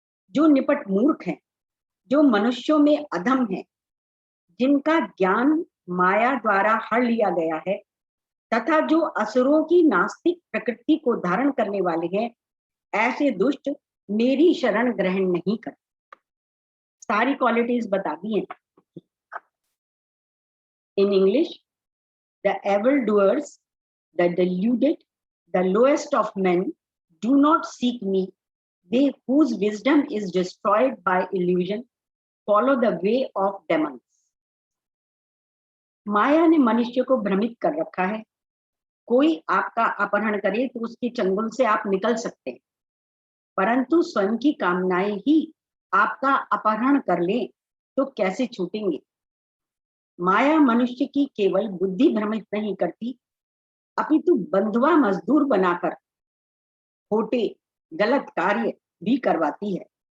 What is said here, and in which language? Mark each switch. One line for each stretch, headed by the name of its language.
Hindi: जो निपट मूर्ख हैं, जो मनुष्यों में अधम है, जिनका ज्ञान माया द्वारा हर लिया गया है, तथा जो असुरों की नास्तिक प्रकृति को धारण करने वाले हैं, ऐसे दुष्ट मेरी शरण ग्रहण नहीं कर। सारी क्वालिटीज बता दी हैं।
English: In English, the evildoers, the deluded, the lowest of men do not seek me. They whose wisdom is destroyed by illusion follow the way of demons.
Hindi: माया ने मनुष्य को भ्रमित कर रखा है। कोई आपका अपहरण करे तो उसके चंगुल से आप निकल सकते हैं, परंतु स्वयं की कामनाएं ही आपका अपहरण कर ले तो कैसे छूटेंगे। माया मनुष्य की केवल बुद्धि भ्रमित नहीं करती, अपितु बंधुआ मजदूर बनाकर खोटे गलत कार्य भी करवाती है।